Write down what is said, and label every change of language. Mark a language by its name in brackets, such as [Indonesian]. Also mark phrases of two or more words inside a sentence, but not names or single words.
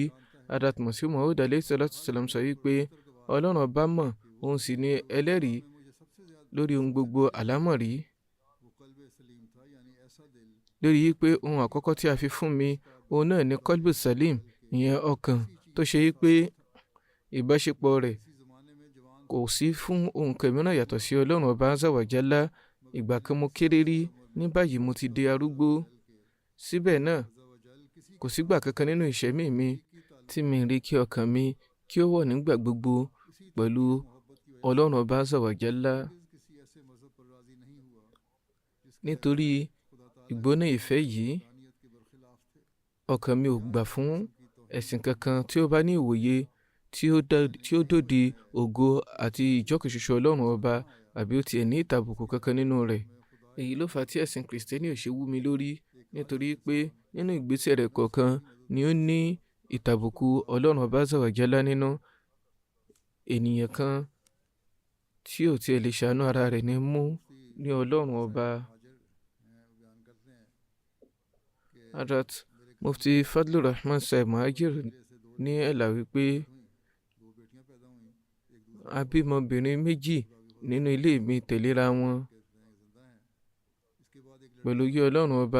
[Yoruba] Ratmasi Maud [Arabic] عليه السلام [Yoruba] sọ wípé Ọlọ́run ọba mọ̀, òun sì ni ẹlẹ́rìí lórí ohun gbogbo àlámọ̀rí, lórí pé ohun àkọ́kọ́ tí a fi fún mi òun náà ni [Arabic] قلب سليم, [Yoruba] ìyẹn ọkàn tó ṣe pé ìbáṣepọ̀ rẹ̀ kò sí fún ohun kẹmíràn yàtọ̀ sí Ọlọ́run ọba [Arabic] عز وجل. [Yoruba] Ìgbà kan mo kéré rí, ní báyìí mo ti di arúgbó. Síbẹ̀ náà kò sígbà kankan nínú ìṣẹ̀mí mi tí mi rí kí ọkàn mi kí ó wọ̀ nígbà gbogbo pẹ̀lú Ọlọ́run ọba [Arabic] عز وجل. [Yoruba] Nítorí ìgbóná ìfẹ́ yìí, ọkàn mi ò gbà fún ẹ̀sìn kankan tí ó bá ní ìwòye tí ó dòdì ògo àti ìjọ́kìṣoṣo Ọlọ́run ọba, àbí ó tiẹ̀ ní ìtàbùkù kankan nínú rẹ̀. Èyí ló fà á tí ẹ̀sìn kìrìsìtẹ́nì ò ṣe wú mi lórí, nítorí pé nínú ìgbésẹ̀ rẹ̀ kọ̀ọ̀kan ni ó ní ìtàbùkù Ọlọ́run ọba [Arabic] عز وجل [Yoruba] nínú. Ènìyàn kan tí ò tiẹ̀ lè ṣàánú ara rẹ̀ ní mú ní Ọlọ́run ọba. Hazrat Mufti Fadlur Rahman Sahib Muhajir ní ẹ̀là wípé a bímọbìnrin méjì nínú ilé mi tẹ̀léra wọn pẹ̀lú yí Ọlọ́run ọba.